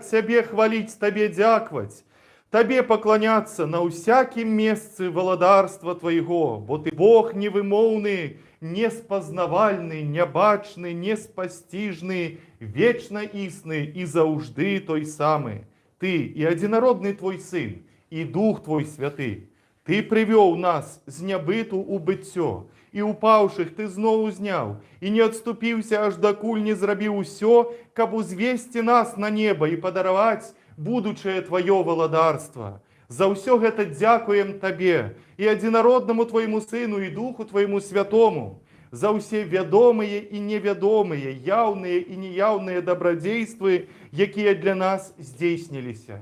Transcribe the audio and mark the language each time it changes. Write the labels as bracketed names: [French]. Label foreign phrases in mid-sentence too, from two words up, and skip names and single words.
[Belarusian] Тебе хвалить, Тебе дяквать, Тебе поклоняться на усяким месте володарства Твоего, бо Ты Бог невымовный, неспознавальный, небачный, неспостижный, вечно истный и заужды той самый. Ты и одинородный Твой Сын, и Дух Твой Святый. Ти привел нас з нябиту у быццё, і упаўшых ты зноў узняў, і не адступіўся аж дакуль не зрабіў усё, каб узвесці нас на неба і падараваць будучае твоё валадарства. За ўсё гэта дзякуем табе і адзінароднаму твоему сыну і духу твоему святому, за ўсе вядомыя і невядомыя, яўныя і неяўныя дабрадзействы, якія для нас здзейсніліся.